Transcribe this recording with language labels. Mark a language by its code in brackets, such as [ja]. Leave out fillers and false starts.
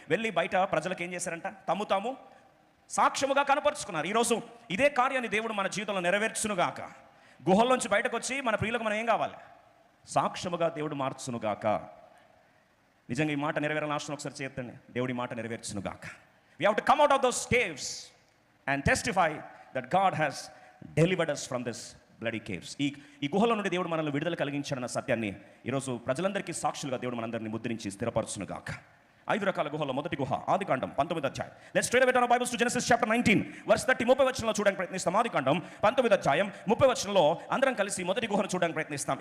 [te] వెళ్ళి బయట ప్రజలకు ఏం చేశారంట? తాము సాక్ష్యముగా కనపరుచుకున్నారు. ఈరోజు ఇదే కార్యాన్ని దేవుడు మన జీవితంలో నెరవేర్చునుగాక. గుహల్లోంచి బయటకు వచ్చి మన ప్రియులకు మనం ఏం కావాలి? సాక్ష్యముగా దేవుడు మార్చునుగాక. నిజంగా ఈ మాట నెరవేరాలని ఆశను ఒకసారి చేయండి. దేవుడి మాట నెరవేర్చునుగాక. [en] We have to come out of those caves and testify that God has delivered us from this bloody caves. [te] ఈ గుహల నుండి దేవుడు మనల్ని విడుదల కలిగించాడన్న సత్యాన్ని ఈరోజు ప్రజలందరికీ సాక్షులుగా దేవుడు మనందరినీ ముద్రించి స్థిరపరచునుగాక. 5 రకాల గుహలో మొదటి గుహ ఆదికాండం 19వ అధ్యాయం. [en] let's straight away turn our Bibles to Genesis chapter 19 verse 30 [te] వచనంలో చూడడానికి ప్రయత్నిస్తాం. ఆదికాండం 19వ అధ్యాయం 30 వచనంలో అందరం కలిసి మొదటి గుహను చూడడానికి ప్రయత్నిస్తాం.